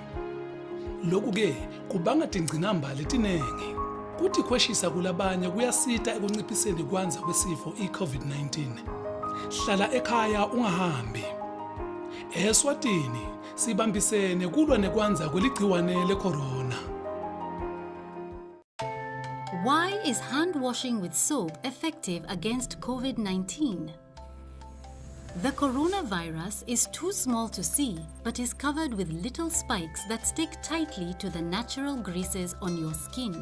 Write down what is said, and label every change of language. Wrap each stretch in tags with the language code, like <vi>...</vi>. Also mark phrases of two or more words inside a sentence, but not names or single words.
<ss>Lokhu ke kubanga tingcinamba letinengi. Kuthi khweshisa kulabanye kuyasita ekunciphiseni kwanza kwesifo i-COVID-19. Hlala ekhaya ungahambi. Eswatini sibambisene kulwa nekwanza kweligciwane le-corona.</ss> <en>Why is hand washing with soap effective against COVID-19? The coronavirus is too small to see, but is covered with little spikes that stick tightly to the natural greases on your skin.</en>